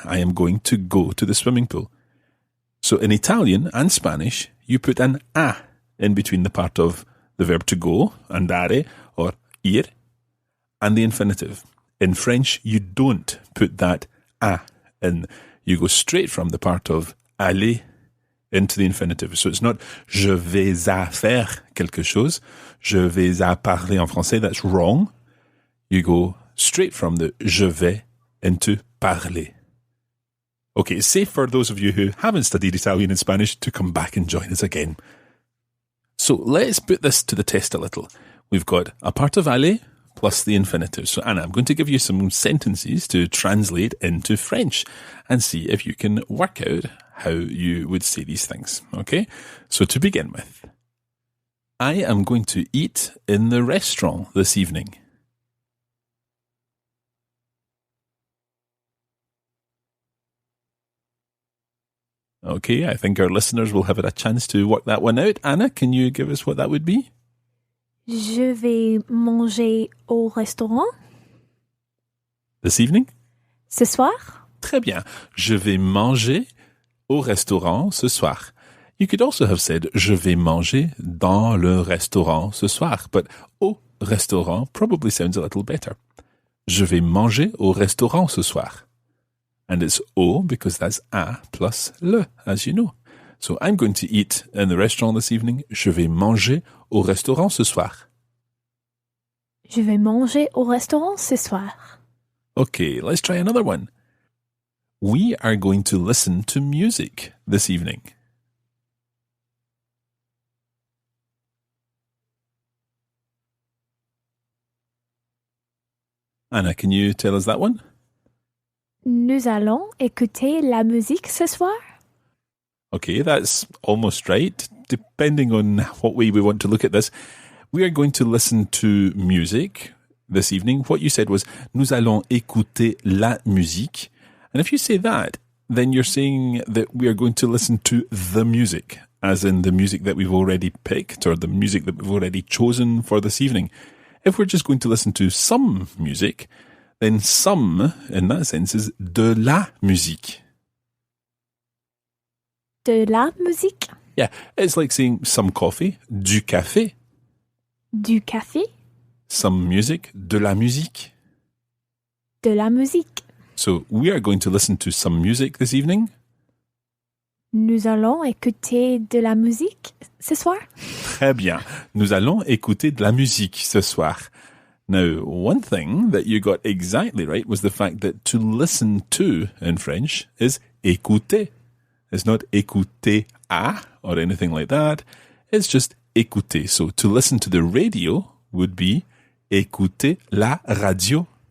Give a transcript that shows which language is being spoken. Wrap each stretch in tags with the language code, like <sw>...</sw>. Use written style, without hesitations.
<en>I am going to go to the swimming pool. So in Italian and Spanish, you put an a in between the part of the verb to go, andare, or ir, and the infinitive. In French, you don't put that a in. You go straight from the part of aller into the infinitive. So it's not</en> <fr>je vais à faire quelque chose, je vais à parler en français.</fr> <en>That's wrong. You go straight from the je vais into parler. Okay, it's safe for those of you who haven't studied Italian and Spanish to come back and join us again. So let's put this to the test a little. We've got a part of aller plus the infinitive. So Anna, I'm going to give you some sentences to translate into French and see if you can work out how you would say these things. Okay? So to begin with, I am going to eat in the restaurant this evening. Okay, I think our listeners will have a chance to work that one out. Anna, can you give us what that would be?</en> <fr>Je vais manger au restaurant.</fr> <en>This evening?</en> <fr>Ce soir. Très bien. Je vais manger au restaurant ce soir.</fr> <en>You could also have said,</en> <fr>je vais manger dans le restaurant ce soir,</fr> <en>but au restaurant probably sounds a little better.</en> <fr>Je vais manger au restaurant ce soir.</fr> <en>And it's au because that's a plus le, as you know. So I'm going to eat in the restaurant this evening.</en> <fr>Je vais manger au restaurant ce soir. Je vais manger au restaurant ce soir.</fr> <en>Okay, let's try another one. We are going to listen to music this evening. Anna, can you tell us that one?</en> <fr>Nous allons écouter la musique ce soir.</fr> <en>Okay, that's almost right. Depending on what way we want to look at this, we are going to listen to music this evening. What you said was,</en> <fr>nous allons écouter la musique.</fr> <en>And if you say that, then you're saying that we are going to listen to the music, as in the music that we've already picked or the music that we've already chosen for this evening. If we're just going to listen to some music, then some, in that sense, is</en> <fr>de la musique. De la musique.</fr> <en>Yeah, it's like saying some coffee,</en> <fr>du café. Du café.</fr> <en>Some music,</en> <fr>de la musique. De la musique.</fr> <en>So we are going to listen to some music this evening.</en> <fr>Nous allons écouter de la musique ce soir. Très bien. Nous allons écouter de la musique ce soir.</fr> <en>Now, one thing that you got exactly right was the fact that to listen to in French is écouter. It's not écouter à or anything like that. It's just écouter. So to listen to the radio would be</en> <fr>écouter la radio.</fr>